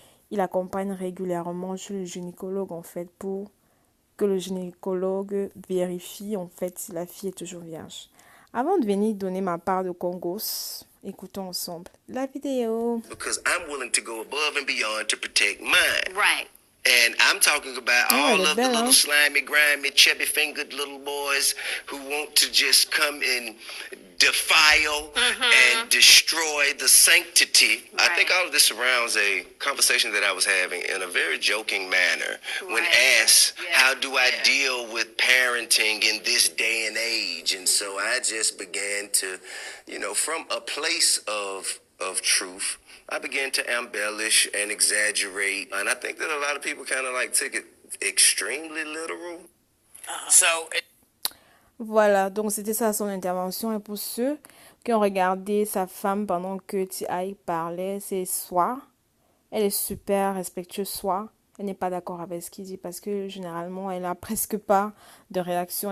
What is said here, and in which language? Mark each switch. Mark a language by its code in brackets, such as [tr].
[fr] Il accompagne régulièrement chez le gynécologue, en fait, pour que le gynécologue vérifie, en fait, si la fille est toujours vierge. Avant de venir donner ma part de Congos, écoutons ensemble la vidéo. [en] Because I'm willing to go above and beyond to protect mine. Right. And I'm talking about oh, all of the little slimy, grimy, chubby-fingered little boys who want to just come and defile and destroy the sanctity. Right. I think all of this surrounds a conversation that I was having in a very joking manner when asked, how do I deal with parenting in this day and age? And so I just began to, from a place of truth, I began to embellish and exaggerate. And I think that a lot of people kind of like took it extremely literal. [fr] So voilà, donc c'était ça son intervention. Et pour ceux qui ont regardé sa femme pendant que T.I. parlait, c'est soit elle est super respectueuse, soit elle n'est pas d'accord avec ce qu'il dit parce que généralement elle a presque pas de réaction.